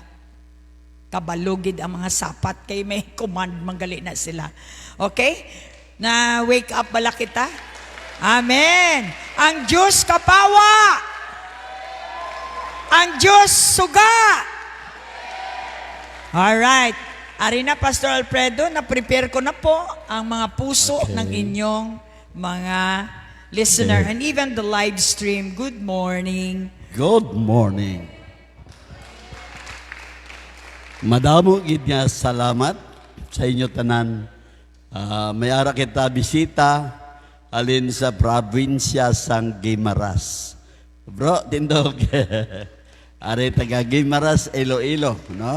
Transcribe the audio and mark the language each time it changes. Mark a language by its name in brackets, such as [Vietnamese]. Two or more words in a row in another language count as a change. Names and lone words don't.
[Hiligaynon] Kabalugid ang mga sapat kay may command manggali na sila. Okay? Na [English] wake up [Hiligaynon] bala kita? Amen. Ang Diyos kapawa. Ang Diyos suga. Alright. [Filipino] Ari na, Pastor Alfredo, na-prepare ko na po ang mga puso ng inyong mga listener [English] and even the live stream. Good morning. Good morning. [Hiligaynon] Madamo gid nga salamat sa inyo tanan. May ara kita bisita alin sa probinsya sang Guimaras. Bro, tindog. Ari taga Guimaras, Iloilo, no?